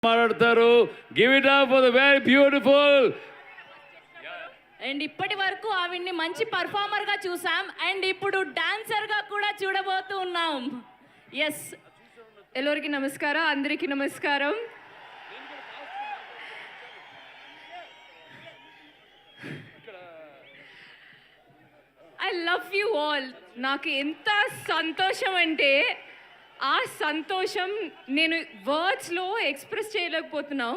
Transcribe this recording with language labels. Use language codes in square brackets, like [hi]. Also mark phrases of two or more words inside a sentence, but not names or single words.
[te] మాట్లాడతారు. [en] give it up for the very beautiful. [te] అండ్ ఇప్పటి వరకు ఆవిడ్ని మంచి పర్ఫార్మర్ గా చూసాం అండ్ ఇప్పుడు డాన్సర్ గా కూడా చూడబోతూ ఉన్నాం. ఎస్, [kn] ಎಲ್ಲರಿಗೆ ನಮಸ್ಕಾರ, [te] అందరికీ నమస్కారం. [en] I love you all. [te] నాకు ఎంత సంతోషం అంటే ఆ సంతోషం నేను వర్డ్స్లో ఎక్స్ప్రెస్ చేయలేకపోతున్నాం.